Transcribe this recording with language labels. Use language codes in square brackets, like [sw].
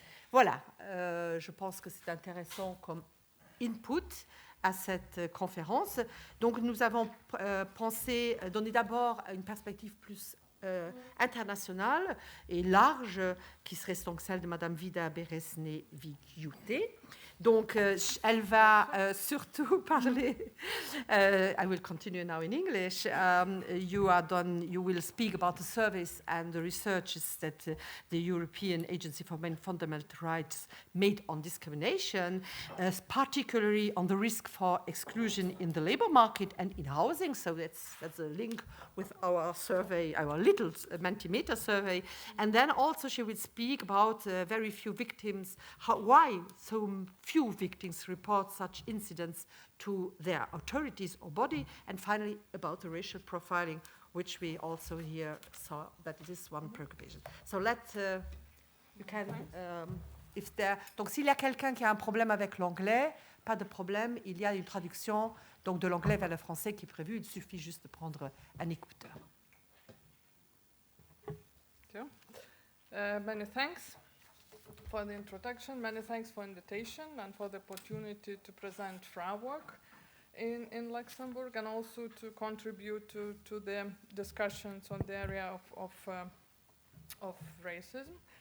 [fr] Voilà, je pense que c'est intéressant comme input à cette conférence. Donc, nous avons pensé donner d'abord une perspective plus internationale et large, qui serait donc celle de Mme Vida Beresne-Vigiute. Donc, elle va surtout parler. [en] I will continue now in English. You will speak about the surveys and the researches that the European Agency for Fundamental Rights made on discrimination, particularly on the risk for exclusion in the labor market and in housing. So that's a link with our survey, our little Mentimeter survey. And then also she will speak about very few victims, why so few victims report such incidents to their authorities or body, and finally about the racial profiling, which we also here saw that it is one preoccupation. So you can, if there. [fr] Donc s'il y a quelqu'un qui a un problème avec l'anglais, pas de problème, il y a une traduction donc de l'anglais vers le français qui est prévue. Il suffit juste de prendre un écouteur. [en] Many thanks for the introduction. Many thanks for invitation and for the opportunity to present our work in Luxembourg and also to contribute to the discussions on the area of racism.